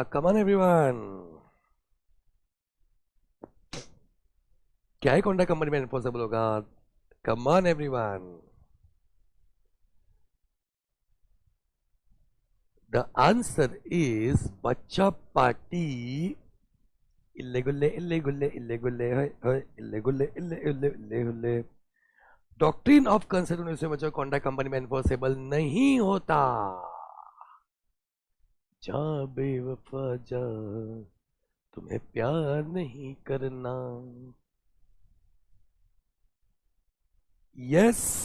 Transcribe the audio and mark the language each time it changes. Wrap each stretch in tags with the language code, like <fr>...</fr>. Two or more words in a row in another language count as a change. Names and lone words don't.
<en>come on everyone.</en> <hi>क्या ये कॉन्ट्रैक्ट कंपनी में इन्फोर्सेबल होगा?</hi> <en>come on everyone. the answer is</en> <hi>बच्चा पार्टी इल्ले गुल्ले इल्ले गुल्ले इल्ले गुल्ले इल्ले गुल्ले इल्ले इल्ले इल्ले गुल्ले।</hi> <en>doctrine of constitutionality</en> <hi>से बच्चों कॉन्ट्रैक्ट कंपनी में इन्फोर्सेबल नहीं होता। जा बेवफा जा, तुम्हें प्यार नहीं करना।</hi> <en>यस।</en>